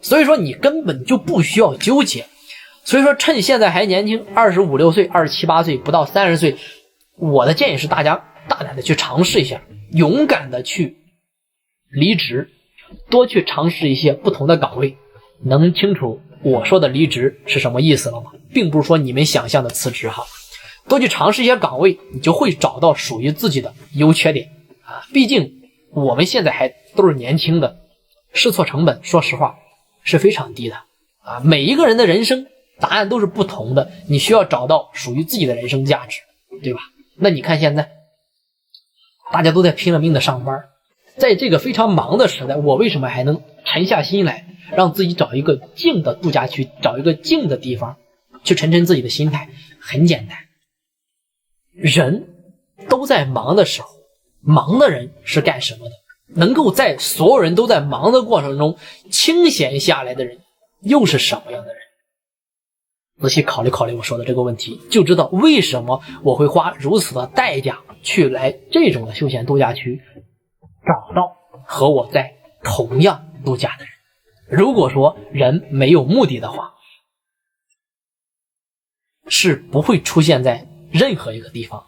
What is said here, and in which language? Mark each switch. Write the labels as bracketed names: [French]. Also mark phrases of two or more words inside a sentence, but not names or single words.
[Chinese] 所以說你根本就不需要糾結。所以說趁現在還年輕，25、6歲、27、8歲，不到30歲，我的建議是大家大膽的去嘗試一下，勇敢的去離職，多去嘗試一些不同的崗位。能清楚我說的離職是什麼意思了嗎？並不是說你們想象的辭職哈，多去嘗試一些崗位，你就會找到屬於自己的優缺點畢竟我們現在還都是年輕的，試錯成本說實話是非常低的每一個人的人生答案都是不同的，你需要找到屬於自己的人生價值，對吧？那你看現在大家都在拼了命的上班，在這個非常忙的時代，我為什麼還能沉下心來讓自己找一個靜的度假區，找一個靜的地方去沉沉自己的心態？很簡單，人都在忙的時候，忙的人是幹什麼的？能夠在所有人都在忙的過程中清閒下來的人又是什麼樣的人？仔細考慮考慮我說的這個問題，就知道為什麼我會花如此的代價去來這種的休閒度假區，找到和我在同樣度假的人。如果說人沒有目的的話，是不會出現在任何一個地方。